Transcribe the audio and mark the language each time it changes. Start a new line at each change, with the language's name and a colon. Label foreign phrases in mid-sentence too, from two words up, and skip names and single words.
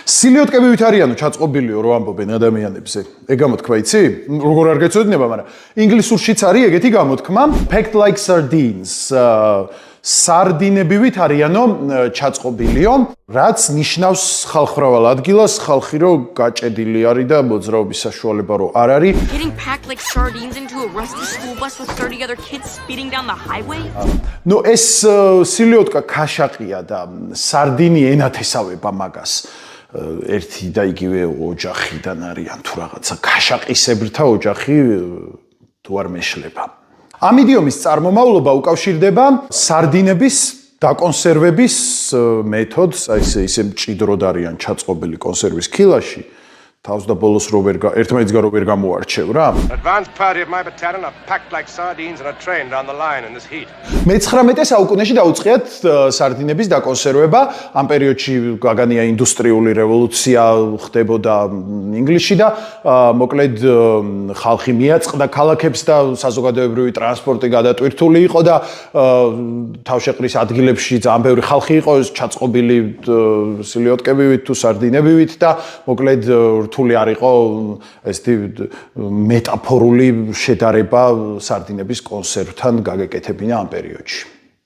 Georgian: სილიოტკებივით არიანო ჩაწყობილიო რო ამბობენ ადამიანებზე. ეგ გამოთქმა იცი? როგორ არ გეცოდინება, მაგრამ ინგლისურშიც არის ეგეთი გამოთქმა,
English: packed like sardines.
Georgian: სარდინებივით არიანო ჩაწყობილიო, რაც ნიშნავს ხალხმრავალ ადგილას, ხალხი რო გაჭედილი არის და მოძრაობის საშუალება რო არ არის.
English: Getting packed like sardines into a rusty school bus with 30 other kids speeding down the highway?
Georgian: ნუ ეს სილიოტკა ქაშაყია და სარდინი ენათესავება მაგას. ერთი და იგივე ოჯახიდან არიან თუ რაღაცა ქაშაყისებრთა ოჯახი თუ არ მეშლება. ამ იდიომის წარმომავლობა უკავშირდება სარდინების დაკონსერვების მეთოდს, აი ესე მჭიდროდ არიან ჩაწყობილი კონსერვის ქილაში. თავს და ბოლოს ერთმანეთს რო ვერ გამოარჩევ რა.
English: Advanced party of my battalion are packed like sardines in a train down the line in this heat.
Georgian: მე-19 საუკუნეში დაუწყიათ სარდინების დაკონსერვება. ამ პერიოდში გაგანია ინდუსტრიული რევოლუცია ხდებოდა ინგლისში და მოკლედ ხალხი მიაწყდა ქალაქებს და საზოგადოებრივი ტრანსპორტი გადატვირთული იყო და თავშეყრის ადგილებში ძალიან ბევრი ხალხი იყო ჩაწყობილი სილიოტკებივით თუ სარდინებივით და მოკლედ რთული არ იყო ესეთი მეტაფორული შედარება სარდინების კონსერვთან გაგეკეთებინა ამ პერიოდში.